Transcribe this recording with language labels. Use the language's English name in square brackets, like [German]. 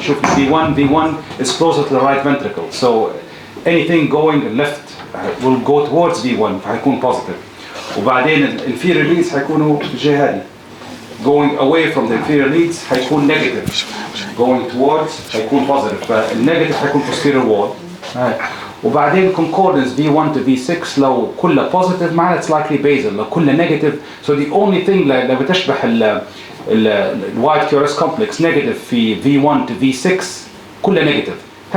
[Arabic] شوف [English] V1 is closer to the right ventricle. So anything going left will go towards V1 [Arabic] فهيكون [English] positive. [Arabic] وبعدين [English] inferior leads [Arabic] هيكونوا في الجهة هذه. [English] Going away from the inferior leads [Arabic] هيكون [English] negative. Going towards هيكون positive. [Arabic] فالنيجاتيف هيكون [English] posterior wall. [Arabic] وبعدين [English] concordance V1 to V6 [Arabic] لو كله [English] positive [Arabic] معناته [English] it's likely basal. [Arabic] لو كله negative [English] so the only thing [Arabic] اللي بتشبه الوايت كيورس كومبلكس negative في [English] V1 to V6 [Arabic] كله negative.